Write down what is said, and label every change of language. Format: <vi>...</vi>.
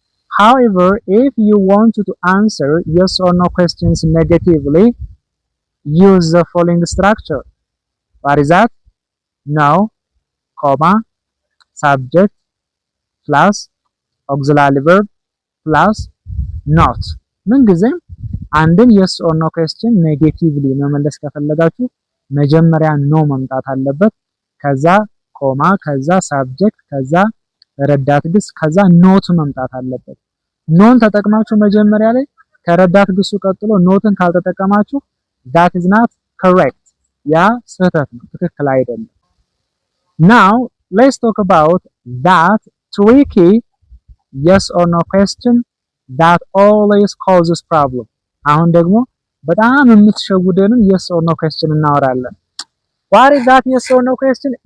<en>However, if you want to answer yes or no questions negatively, use the following structure. What is that? No, comma, subject plus auxiliary verb plus not.</en> <am>ምንጊዜም አንድን</am> <en>yes or no question negatively</en> <am>መመለስ ከፈለጋችሁ መጀመሪያ no መምጣት አለበት። ከዛ ኮማ፣ ከዛ subject፣ ከዛ ረዳት ግስ፣ ከዛ not መምጣት አለበት። ኖን ተጠቅማችሁ መጀመሪያ ላይ ከረዳት ግሱ ቀጥሎ ኖትን ካልተጠቀማችሁ</am> <en>that is not correct.</en> <am>ያ ስህተት ነው፣ ትክክል አይደለም።</am> <en>Now let's talk about that tricky yes or no question that always causes problem.</en> <am>አሁን ደግሞ በጣም የምትሸውደንን</am> <en>yes or no question</en> <am>እናወራለን።</am> <en>What is that yes or no question?</en>